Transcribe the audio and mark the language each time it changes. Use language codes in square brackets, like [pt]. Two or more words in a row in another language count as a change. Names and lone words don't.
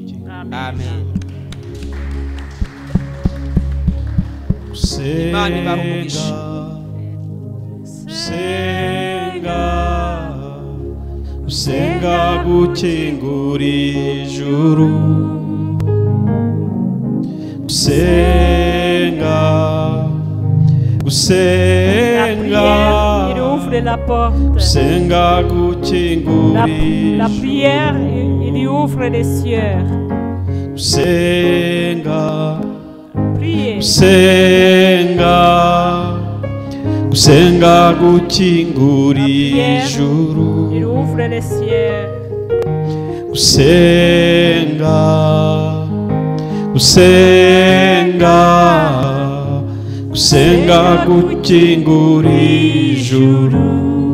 [rn] Amen. Imana ibahe umugisha. Usenga gukingura ijuru, gusenga [fr] il ouvre la porte. [rn] Gusenga gukingura [fr] La prière, il ouvre les cieux. [rn] Gusenga, [fr] Priez. [rn] Gusenga gukingura ijuru, [fr] Il ouvre les cieux. [rn] Gusenga gukingura ijuru.